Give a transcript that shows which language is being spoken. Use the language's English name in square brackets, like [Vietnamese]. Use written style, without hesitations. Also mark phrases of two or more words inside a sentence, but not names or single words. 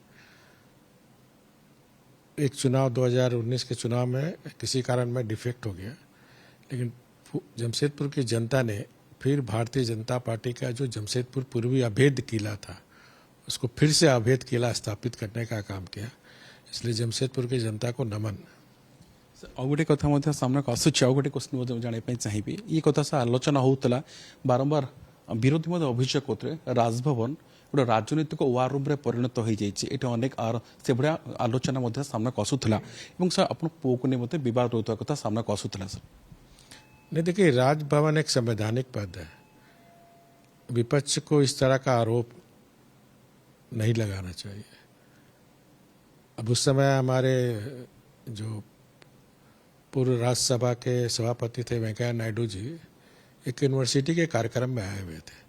[Hindi] एक चुनाव 2019 के चुनाव में किसी कारण मैं डिफेक्ट हो गया, लेकिन जमशेदपुर की जनता ने फिर भारतीय जनता पार्टी का जो जमशेदपुर पूर्वी अभेद किला था उसको फिर से अभेद किला स्थापित करने का काम किया। इसलिए जमशेदपुर की जनता को नमन। [Odia] ଆଉ ଗୋଟେ କଥା ମଧ୍ୟ ସାମ୍ନାକୁ ଆସୁଛି ଆଉ ଗୋଟେ କ୍ୱେଶ୍ଚିନ୍ ମଧ୍ୟ ଜାଣିବା ପାଇଁ ଚାହିଁବି ଏ କଥା ସାର୍ ଆଲୋଚନା ହେଉଥିଲା ବାରମ୍ବାର ବିରୋଧୀ ମଧ୍ୟ ଅଭିଯୋଗ କରୁଥିଲେ ରାଜଭବନ ଗୋଟେ ରାଜନୈତିକ [English] war room [Odia] ପରିଣତ ହୋଇଯାଇଛି ଏଠି ଅନେକ ସେଭଳିଆ ଆଲୋଚନା ମଧ୍ୟ ସାମ୍ନାକୁ ଆସୁଥିଲା ଏବଂ ସାର୍ ଆପଣ ପୁଅକୁ ନେଇ ମଧ୍ୟ ବିବାଦ ହେଉଥିବା କଥା ସାମ୍ନାକୁ ଆସୁଥିଲା ସାର୍ [Hindi] नहीं, देखिए, राजभवन एक संवैधानिक पद है। विपक्ष को इस तरह का आरोप नहीं लगाना चाहिए। अब उस समय हमारे जो पूर्व राज्यसभा के सभापति थे वेंकैया नायडू जी एक यूनिवर्सिटी के कार्यक्रम में आए हुए थे।